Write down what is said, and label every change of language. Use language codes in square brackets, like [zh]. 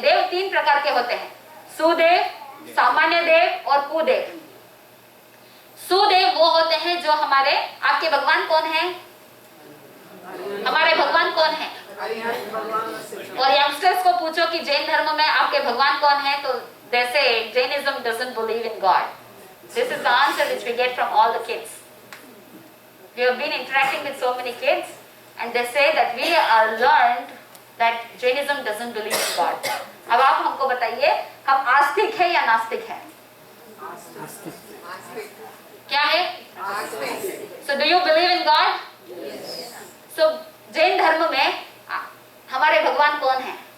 [hi] देव तीन प्रकार के होते हैं, सुदेव, सामान्य देव और कुदेव। सुदेव वो होते हैं जो हमारे, आपके भगवान कौन है? हमारे भगवान कौन है? और यंगस्टर्स को पूछो कि जैन धर्म में आपके भगवान कौन है, तो [en] they say Jainism doesn't believe in God. This is the answer which we get from all the kids. We have been interacting with so many kids and they say that we are learned that Jainism doesn't believe in God. [hi] अब आप हमको बताइए, हम आस्तिक है या नास्तिक है? क्या है? [en] So do you believe in God? [hi] So Jain धर्म में हमारे भगवान कौन है?